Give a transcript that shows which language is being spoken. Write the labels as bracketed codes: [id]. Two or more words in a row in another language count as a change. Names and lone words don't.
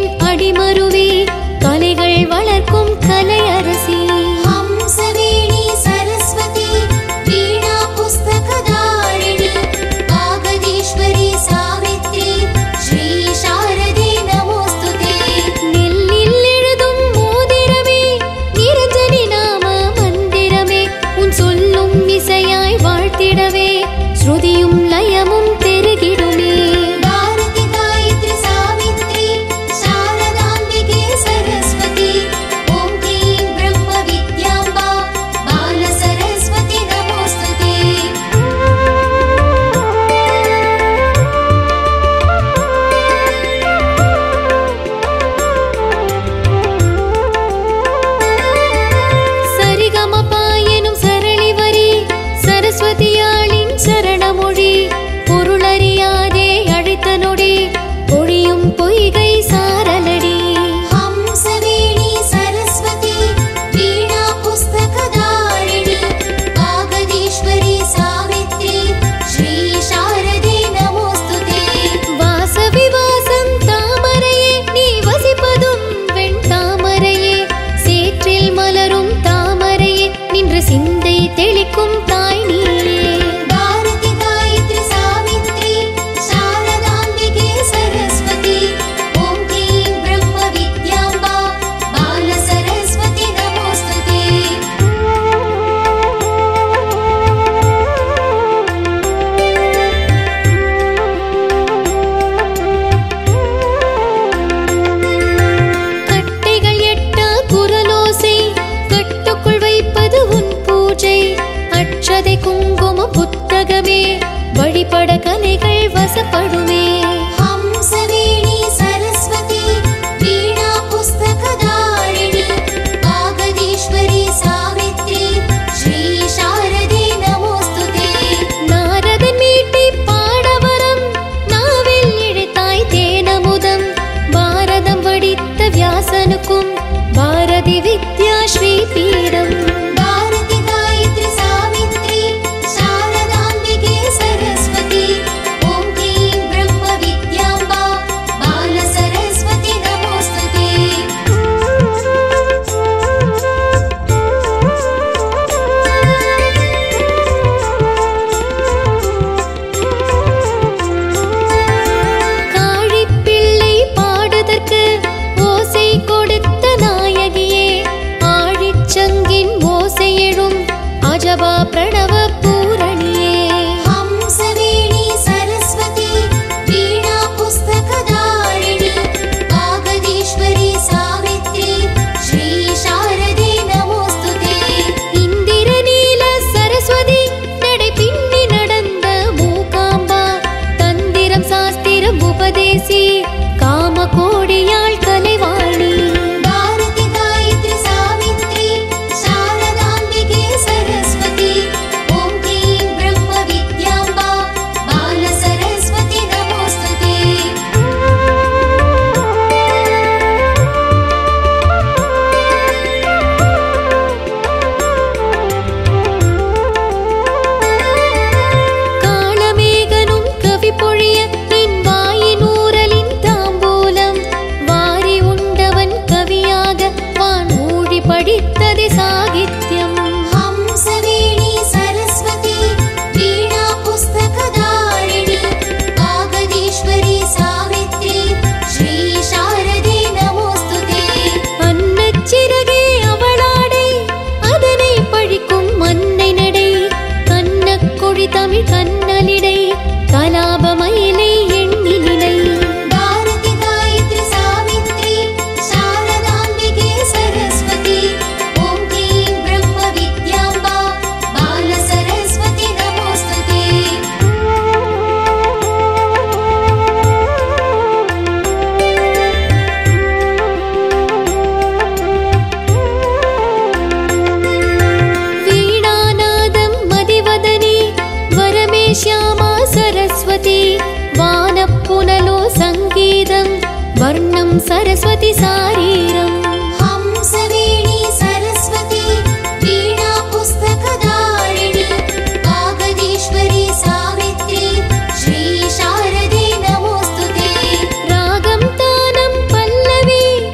[ta] படிமருவி கலைகள் வளர்க்கும் கலை அரசி [sa] हंसवेणी सरस्वती वीणा पुस्तकधारिणी वागदीश्वरी सावित्री श्री शारदे नमोस्तुते [ta] நெல்லில் எழுதும் மோதிரமே நிரஞ்சனி நாம மந்திரமே உன் சொல்லும் இசையாய் வாழ்த்திடவே ஸ்ருதியும் லயமும் பெருகிடுமே [sa] भारती गायत्री सावित्री शारदाम्बिके सरस्वती ॐ क्लीं ब्रह्म विद्याम्बा बाल सरस्वती नमोस्तुते [ta] சரிகமபா எனும் சரளி வரி சரஸ்வதியாளின் சரணமொழி பொருளறியாதே அழைத்த நொடி பொழியும் பொய்கை சாரலடி [sa] हंसवेणी सरस्वती वीणा पुस्तकधारिणी वागदीश्वरी सावित्री श्री शारदे नमोस्तुते [ta] வாசவி வாசம் தாமரையே நீ வசிப்பதும் வெண் தாமரையே சேற்றில் மலரும் தாமரையே நின்று சிந்தை தெளிக்கும் தாய் நீயே [sa] भारती गायत्री सावित्री शारदाम्बिके सरस्वती ॐ क्लीं ब्रह्म विद्याम्बा बाल सरस्वती नमोस्तुते [ta] கட்டைகள் எட்டா குரலோசை கட்டுக்குள் வைப்பது உன் பூஜை அட்சதை குங்குமம் புத்தகமே வழிபட கலைகள் வசப்படுமே [sa] हंसवेणी सरस्वती वीणा पुस्तकधारिणी वागदीश्वरी सावित्री श्री शारदे नमोस्तुते [ta] நாரதன் மீட்டை பாடவரம் நாவில் இழைத்தாய் தேனமுதம் பாரதம் வடித்த வியாசனுக்கும் பாரதி வித்யா ஸ்ரீ பீடம் [sa] भारती गायत्री सावित्री शारदाम्बिके सरस्वती ॐ क्लीं ब्रह्म विद्याम्बा बाल सरस्वती नमोस्तुते [ta] காழிப்பிள்ளை பாடுதற்கு ஓசை கொடுத்த நாயகியே ஆழிச்சங்கின் ஓசையெழும் அஜபா பிரணவ பூரணியே [sa] हंसवेणी सरस्वती वीणा पुस्तकधारिणी वागदीश्वरी सावित्री श्री शारदे नमोस्तुते [ta] இந்திரநீல சரஸ்வதி நடை பின்னி நடந்த மூகாம்பா தந்திரம் சாஸ்திரம் உபதேசி காம கோடியாள் கலைவாணி [sa] भारती गायत्री सावित्री शारदाम्बिके सरस्वती ॐ क्लीं ब्रह्म विद्याम्बा बाल सरस्वती नमोस्तुते [ta] காளமேகனும் கவி பொழிய நின் வாயினூரலின் தாம்பூலம் வாரி உண்டவன் கவியாக வான் மூடி படித்தது சாகித்யம் [sa] हंसवेणी सरस्वती वीणा पुस्तकधारिणी वागदीश्वरी सावित्री श्री शारदे नमोस्तुते [ta] அன்னச்சிறகே அவளாடை அதனை பழிக்கும் மன்னை நடை கண்ணக்கொழி தமிழ் கண்ணலிடை கலாபமயிலை எண்ணி நிலை [sa] भारती गायत्री सावित्री शारदाम्बिके सरस्वती ॐ क्लीं ब्रह्म विद्याम्बा बाल सरस्वती नमोस्तुते [ta] வீணாநாதம் மதிவதனி வரமே ஷியாமா சரஸ்வதி வானப்புனலோ சங்கீதம் வர்ணம் சரஸ்வதி சாரீரம் [sa] हंसवेणी सरस्वती वीणा पुस्तकधारिणी वागदीश्वरी सावित्री श्री शारदे नमोस्तुते [ta] ராகம் தானம் பல்லவி